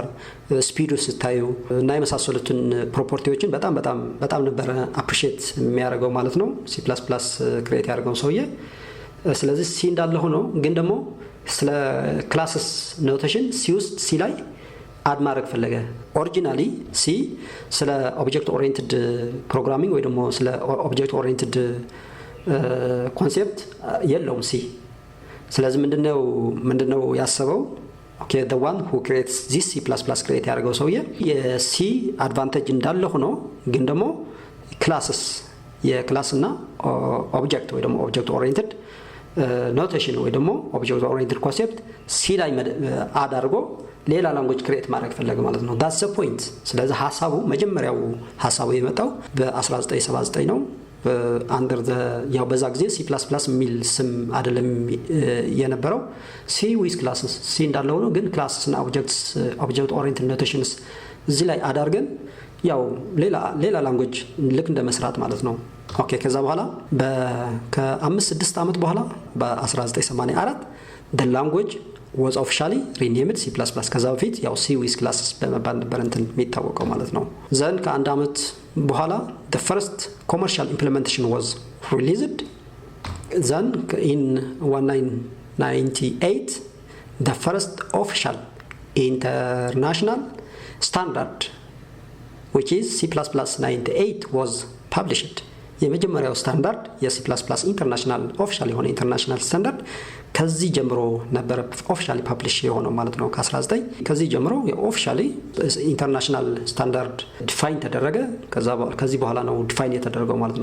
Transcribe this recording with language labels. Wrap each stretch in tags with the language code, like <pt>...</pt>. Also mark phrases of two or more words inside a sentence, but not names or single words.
<am>ስፒዱ ስታዩ እና የመሳሰሉትን ፕሮፐርቲዎችን በጣም ነበረ አፕሪሺየት የሚያደርገው ማለት ነው C++ ክሬት ያደርገው ሰውዬ ስለዚህ C እንዳለ ሆኖ ግን ደግሞ ስለ</am> <en>classes notation</en> <am>C ውስጥ C ላይ አድ ማድረግ ፈለገ ኦሪጂናሊ C ስለ</am> <en>object oriented programming</en> <am>ወይ ደግሞ ስለ</am> <en>object oriented</en> <am>ኮንሴፕት የለውም C ስለዚህ ምንድነው ያሰበው ኦኬ</am> <en>the one who creates this C++ create</en> <am>ያደርገው ሰውዬ የC አድቫንቴጅ እንዳለ ሆኖ ግን ደግሞ ክላስስ የክላስ እና ኦብጀክት ወይ ደግሞ</am> <en>object oriented notation</en> <am>ወይ ደግሞ</am> <en>object oriented concept</en> <am>C ላይ አድ አድርጎ ሌላ</am> <en>language create</en> <am>ማድረግ ፈለገ ማለት ነው</am> <en>that's the point</en> <am>ስለዚህ መጀመሪያው ሐሳቡ የመጣው በ1979 ነው</am> <en>under the</en> <am>ያው በዛ ጊዜ C++ የሚል ስም አይደለም የነበረው</am> <en>C with classes</en> <am>C እንዳለው ነው ግን classes እና</am> <en>object oriented notations</en> <am>እዚህ ላይ አዳርገን ያው ሌላ ላንጉዌጅ ልክ እንደመስራት ማለት ነው ኦኬ ከዛ በኋላ ከ5-6 አመት በኋላ በ1984</am> <en>the language was officially renamed C++</en> <am>ከዛ በፊት ያው</am> <en>C with classes</en> <am>በመባል ነበር የሚታወቀው ማለት ነው ዘን ከአንድ አመት በኋላ</am> <en>the first commercial implementation was released then in 1998 the first official international standard which is C++ 98 was published የመጀመሪያው ስታንዳርድ የC++ international official የሆነ international standard</en> <am>ከዚህ ጀምሮ ነበረ</am> <en>ኦፊሻሊ</en> <am>ፐብሊሽ የሆነው ማለት ነው ከ19 ከዚህ ጀምሮ</am> <en>officially international standard define</en> <am>ተደረገ። ከዚህ በኋላ ነው ዲፋይን የተደረገው ማለት</am>